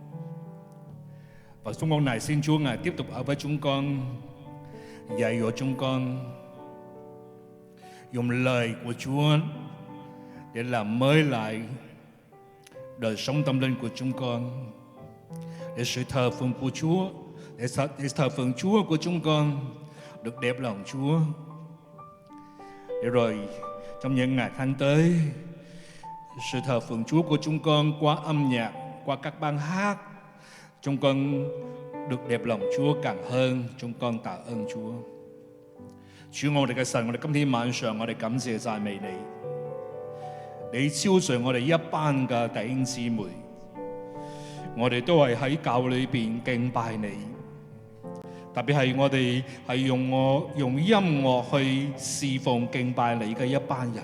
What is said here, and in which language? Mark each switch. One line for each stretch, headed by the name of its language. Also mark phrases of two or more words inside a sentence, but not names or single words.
Vietnamese: Và chúng con này xin Chúa Ngài tiếp tục ở với chúng con, dạy dỗ chúng con, dùng lời của Chúa để làm mới lại đời sống tâm linh của chúng con, để sự thờ phượng của Chúa, để thờ phượng Chúa của chúng con được đẹp lòng Chúa. Để rồi trong những ngày tháng tới, sự thờ phượng Chúa của chúng con qua âm nhạc, qua các ban hát, chúng con được đẹp lòng Chúa càng hơn. Chúng con tạ ơn Chúa.
Cantonese: 主我哋嘅神，我哋今天晚上我哋感謝讚美你，你招聚我哋一班嘅弟兄姊妹，我哋都係喺教裏邊敬拜你，特別係我哋係用音樂去侍奉敬拜你嘅一班人。